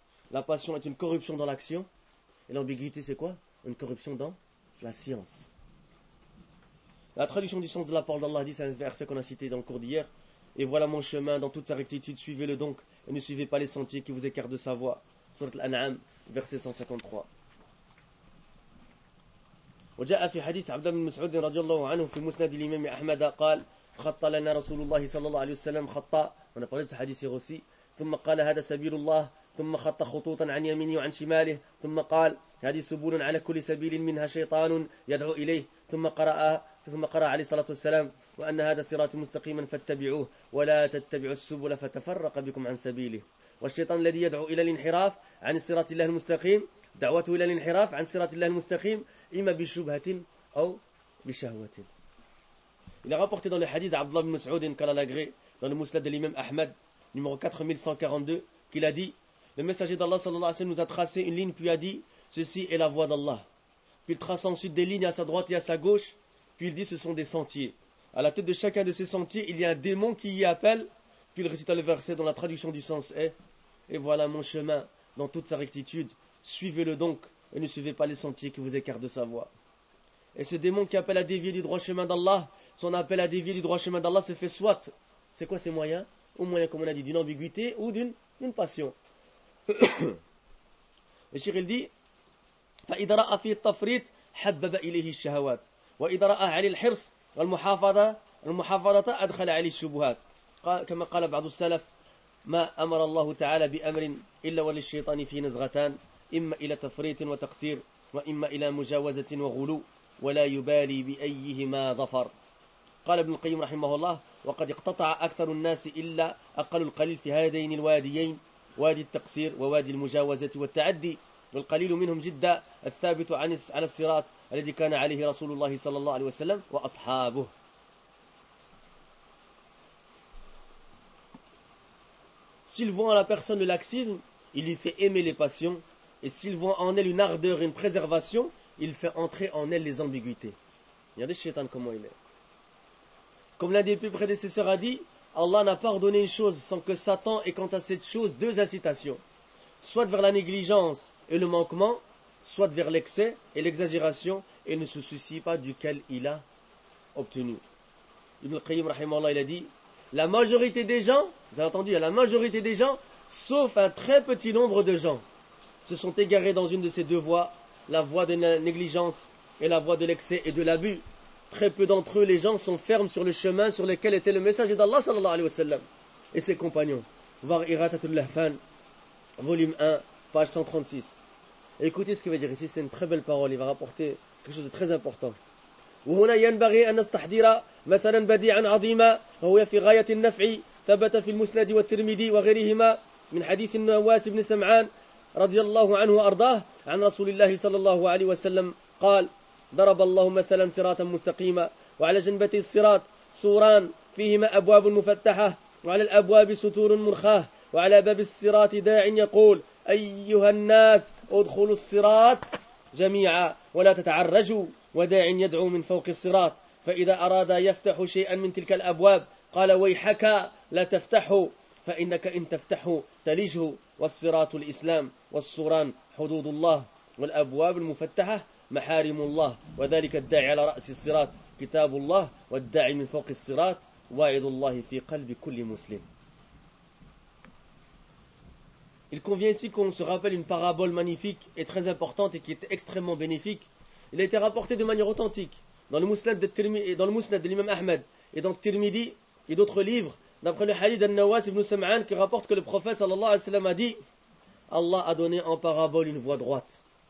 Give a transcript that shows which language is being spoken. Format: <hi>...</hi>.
<fr>La passion est une corruption dans l'action. Et l'ambiguïté c'est quoi? Une corruption dans la science. La traduction du sens de la parole d'Allah dit, c'est un verset qu'on a cité dans le cours d'hier. Et voilà mon chemin dans toute sa rectitude, suivez-le donc et ne suivez pas les sentiers qui vous écartent de sa voie. Sourate Al-An'am, verset 153.</fr> <ar>وجاء في حديث عبد بن مسعود رضي الله عنه في مسند الإمام أحمد قال خط لنا رسول الله صلى الله عليه وسلم خطا.</ar> <fr>On a parlé de ce hadith aussi.</fr> <ar>ثم قال هذا سبيل الله ثم خط خطوطا عن يمينه وعن شماله ثم قال هذه سبول على كل سبيل منها شيطان يدعو إليه ثم قرأ عليه الصلاة والسلام وأن هذا صراط مستقيما فاتبعوه ولا تتبعوا السبل فتفرق بكم عن سبيله. والشيطان الذي يدعو إلى الانحراف عن صراط الله المستقيم دعوته إلى الانحراف عن صراط الله المستقيم إما بشبهة أو بشهوة.</ar> <fr>Il est rapporté dans le hadith d'Abdullah bin Mas'oud qala l'agré dans le musnad de l'imam Ahmed numéro 4142 qu'il a dit: le messager d'Allah sallallahu alayhi wa sallam nous a tracé une ligne puis a dit: ceci est la voie d'Allah. Puis il trace ensuite des lignes à sa droite et à sa gauche. Puis il dit: ce sont des sentiers. À la tête de chacun de ces sentiers, il y a un démon qui y appelle. Puis il récita le verset dont la traduction du sens est: et voilà mon chemin dans toute sa rectitude. Suivez-le donc et ne suivez pas les sentiers qui vous écartent de sa voie. Et ce démon qui appelle à dévier du droit chemin d'Allah, son appel à dévier du droit chemin d'Allah se fait soit. C'est quoi ces moyens? Au moyen, comme on a dit, d'une ambiguïté ou d'une passion. Le shir, il dit:</fr> <ar>فإذا رأى في التفريط حبب إليه الشهوات وإذا رأى عليه الحرص والمحافظة أدخل عليه الشبهات كما قال بعض السلف: ما أمر الله تعالى بأمر إلا وللشيطان في نزغتان إما إلى تفريط وتقصير وإما إلى مجاوزة وغلو ولا يبالي بأيهما ظفر. قال ابن القيم رحمه الله: وقد اقتطع أكثر الناس إلا أقل القليل في هذين الواديين وادي التقصير ووادي المجاوزة والتعدي والقليل منهم جدا الثابت على الصراط الذي كان عليه رسول الله صلى الله عليه وسلم وأصحابه.</ar> <fr>S'il voit en la personne le laxisme, il lui fait aimer les passions. Et s'il voit en elle une ardeur et une préservation, il fait entrer en elle les ambiguïtés. Regardez le shaitan comment il est. Comme l'un des plus prédécesseurs a dit: Allah n'a pas ordonné une chose sans que Satan ait quant à cette chose deux incitations, soit vers la négligence et le manquement, soit vers l'excès et l'exagération, et ne se soucie pas duquel il a obtenu. Ibn al-Qayyim, rahimahullah, il a dit: la majorité des gens, vous avez entendu, la majorité des gens, sauf un très petit nombre de gens, se sont égarés dans une de ces deux voies, la voie de la négligence et la voie de l'excès et de l'abus. Très peu d'entre eux, les gens sont fermes sur le chemin sur lequel était le messager d'Allah sallallahu alayhi wa sallam et ses compagnons. Voir Iratatul Lahfan, volume 1, page 136. Et écoutez ce qu'il va dire ici, c'est une très belle parole, il va rapporter quelque chose de très important.</fr> <ar>وهنا ينبغي أن نستحضر مثلا بديعا عظيما وهو في غاية النفع ثبت في المسند والترمذي وغيرهما من حديث النواس بن سمعان رضي الله عنه وأرضاه عن رسول الله صلى الله عليه وسلم قال ضرب الله مثلا صراطا مستقيما وعلى جنبة الصراط سوران فيهما أبواب مفتحة وعلى الأبواب ستور منخاه وعلى باب الصراط داع يقول أيها الناس ادخلوا الصراط جميعا ولا تتعرجوا وداع يدعو من فوق الصراط فإذا أراد يفتح شيئا من تلك الأبواب قال ويحك لا تفتحه فإنك إن تفتحه تلجه والصراط الإسلام والصوران حدود الله والأبواب المفتحة محارم الله وذلك الداعي على رأس الصراط كتاب الله والداعي من فوق الصراط واعظ الله في قلب كل مسلم.</ar> <fr>Il convient ici qu'on se rappelle une parabole magnifique et très importante et qui est extrêmement bénéfique. Il a été rapporté de manière authentique dans le Musnad de l'imam Ahmed et dans Tirmidhi et d'autres livres d'après le hadith d'An-Nawas ibn Sam'an qui rapporte que le prophète sallallahu alayhi wa sallam a dit « Allah a donné en parabole une voie droite.</fr>